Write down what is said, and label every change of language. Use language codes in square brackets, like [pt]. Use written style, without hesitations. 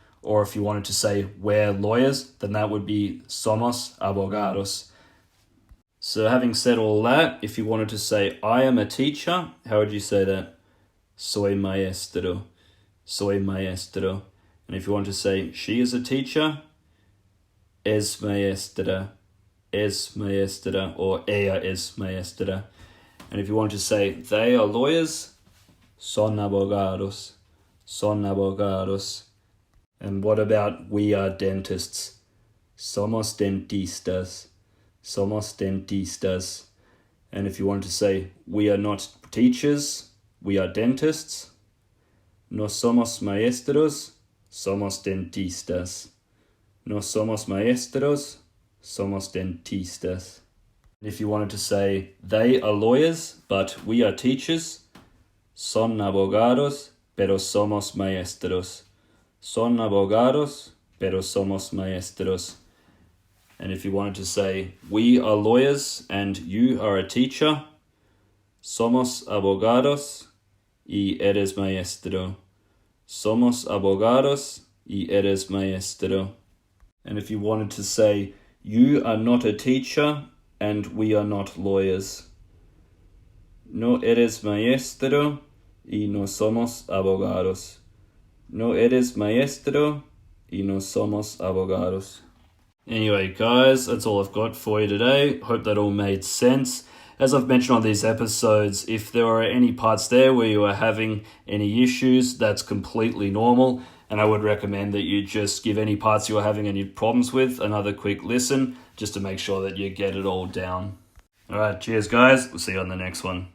[en] Or if you wanted to say we're lawyers, then that would be [es] somos abogados. [en] So having said all that, if you wanted to say I am a teacher, how would you say that? [es] Soy maestro. Soy maestro. [en] And if you want to say she is a teacher, [es] es maestra. Es maestra, or ella es maestra. [en] And if you want to say they are lawyers, [es] son abogados. Son abogados. [en] And what about we are dentists? [es] Somos dentistas. Somos dentistas. [en] And if you want to say we are not teachers, we are dentists. [es] No somos maestros, somos dentistas. No somos maestros, somos dentistas. [en] If you wanted to say they are lawyers, but we are teachers, [es] son abogados, pero somos maestros. Son abogados, pero somos maestros. [en] And if you wanted to say we are lawyers and you are a teacher, [es] somos abogados y eres maestro. Somos abogados y eres maestro. [en] And if you wanted to say you are not a teacher and we are not lawyers, [es] no eres maestro y no somos abogados. No eres maestro y no somos abogados. [en] Anyway, guys, that's all I've got for you today. Hope that all made sense. As I've mentioned on these episodes, if there are any parts there where you are having any issues, that's completely normal. And I would recommend that you just give any parts you are having any problems with another quick listen, just to make sure that you get it all down. All right, cheers, guys. We'll see you on the next one.